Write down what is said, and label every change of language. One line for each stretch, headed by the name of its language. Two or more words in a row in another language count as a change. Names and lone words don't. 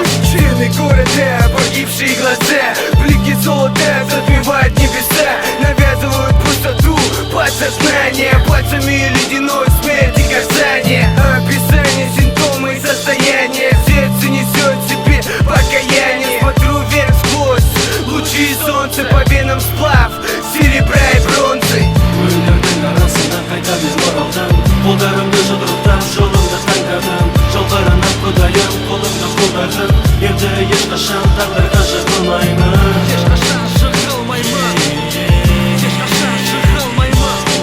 Russian: Стены города, погибшие глаза, блики золота затмевают небеса, навязывают пустоту подсознание, пальцами ледяной смерти касание. Описание, симптомы и состояния, сердце несет в себе покаяние. Смотрю вверх сквозь лучи солнца, по венам сплав серебра и бронзы.
Kazakh: өлеңдердің арасынан қайта мен оралдым қолдарымды жұдырықтап жолымды таңдадым жалғарынан құдайым қолымды қолдадым енді ешқашан тағдырға жығылмаймын ешқашан жығылмаймын ешқашан жығылмаймын